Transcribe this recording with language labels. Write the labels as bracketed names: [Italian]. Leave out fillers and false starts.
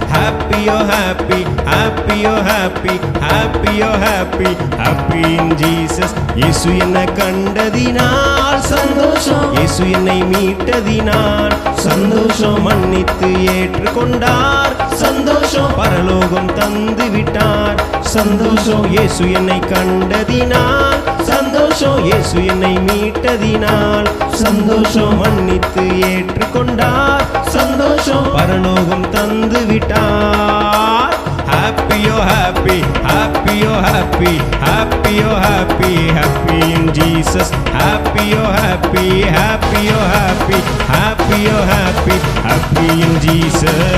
[English] Happy, oh happy, happy, oh happy, happy, oh happy, happy in Jesus. [Tamil] இயேசு என்னை கண்டதினால் சந்தோஷம், இயேசு என்னை மீட்டதினால் சந்தோஷம், மன்னித்து ஏற்றுக்கொண்டார் சந்தோஷம், பரலோகம் தந்து விட்டார் சந்தோஷம். இயேசு என்னை கண்டதினால் சந்தோஷம், இயேசு என்னை மீட்டதினால் சந்தோஷம், மன்னித்து ஏற்றுக்கொண்டார் சந்தோஷம், பரலோகம் தந்து விட்டார். [English] Happy, oh happy, happy, oh happy, happy, oh happy, happy in Jesus. Happy, oh happy, happy, oh happy, happy, oh happy, happy in Jesus.